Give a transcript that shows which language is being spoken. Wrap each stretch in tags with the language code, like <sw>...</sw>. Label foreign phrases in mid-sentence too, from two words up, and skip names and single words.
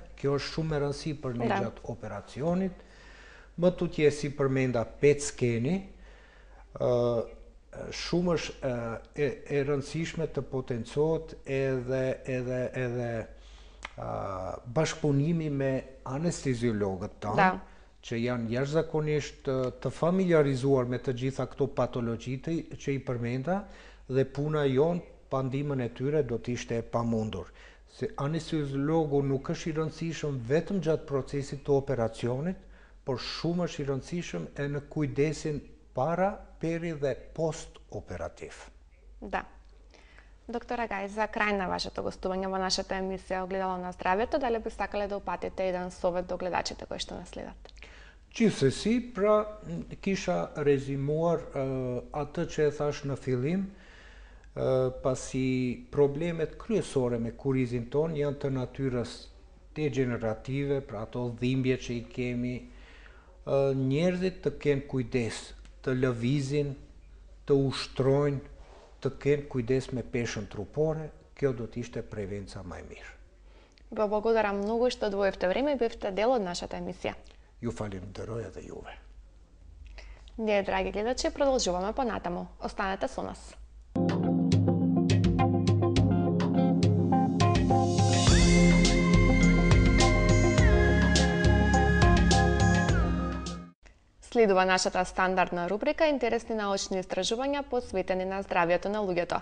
<sq>Kjo është shumë e rëndësishme për ne gjatë operacionit. Më tutje si përmenda PET skeni, shumë është e rëndësishme të potencohet edhe bashkëpunimi me anesteziologët tanë, që janë jashtëzakonisht të familiarizuar me të gjitha këto patologjitë që i përmenda, dhe puna jonë pa ndihmën e tyre do të ishte e pamundur. Se anesteziologu nuk është i rëndësishëm vetëm gjatë procesit të operacionit, por shumë është i rëndësishëm e në kujdesin para, peri dhe post operativ.</sq> <mk>Да. Доктор Агај, за крај на вашето гостување во нашата емисија Огледало на здравјето, дали би сакале да упатите еден совет до гледачите кои што нас следат?</mk> <sq>Gjithsesi, pra kisha rezimuar atë që e thash në fillim, pasi problemet kryesore me kurizin ton janë të natyrës degenerative, pra ato dhimbje që i kemi, njerëzit të kenë kujdes, të lëvizin, të ushtrojnë, të kenë kujdes me peshën trupore, kjo do të ishte prevenca më e mirë.</sq> <mk>Ве благодарам многу што одвоивте време и бевте дел од нашата емисија.</mk> <sq>Ju falenderoj edhe juve.</sq> <mk>Ние, драги гледачи, продолжуваме понатаму. Останете со нас. Следува нашата стандардна рубрика Интересни научни истражувања посветени на здравјето на луѓето.</mk>